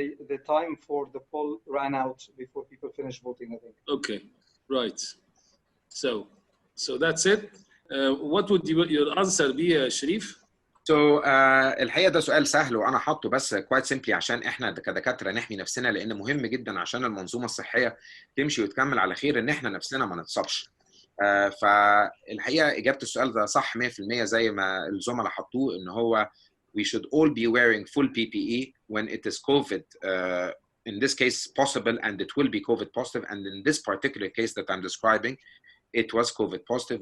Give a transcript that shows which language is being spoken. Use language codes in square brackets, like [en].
[en] the time for the poll ran out before people finished voting, I think. Okay, right. So that's it. What would your answer be, Sharif? [ar] So الحقيقه ده سؤال سهل وانا حاطه بس [en] quite simply [ar] عشان احنا كدكاتره نحمي نفسنا، لان مهم جدا عشان المنظومه الصحيه تمشي وتكمل على خير ان احنا نفسنا ما نتصابش. فالحقيقه اجابه السؤال ده صح 100% زي ما الزملاء حطوه، ان هو [en] we should all be wearing full PPE when it is COVID in this case possible, and it will be COVID positive, and in this particular case that I'm describing, it was COVID positive.